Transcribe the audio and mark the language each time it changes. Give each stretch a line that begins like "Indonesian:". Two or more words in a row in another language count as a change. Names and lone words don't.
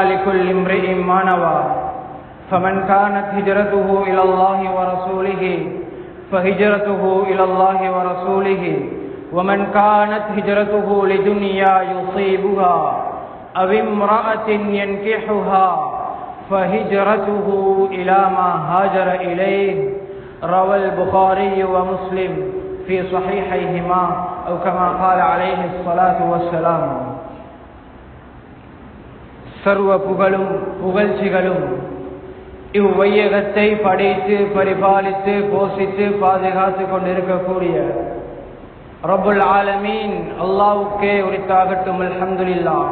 Arabic: لكل امرئ ما نوى فمن كانت هجرته إلى الله ورسوله فهجرته إلى الله ورسوله ومن كانت هجرته لدنيا يصيبها أو امرأة ينكحها فهجرته إلى ما هاجر إليه. روى البخاري ومسلم في صحيحيهما أو كما قال عليه الصلاة والسلام.
Tamil: சர்வ புகழும் புகழ்ச்சிகளும் இவ்வையகத்தை படைத்து பரிபாலித்து போஷித்து பாதுகாத்து கொண்டிருக்கக்கூடிய
Arabic: رب العالمين
Tamil: அல்லாஹ்வுக்கே உரித்தாகட்டும். அல்ஹம்துலில்லாஹ்.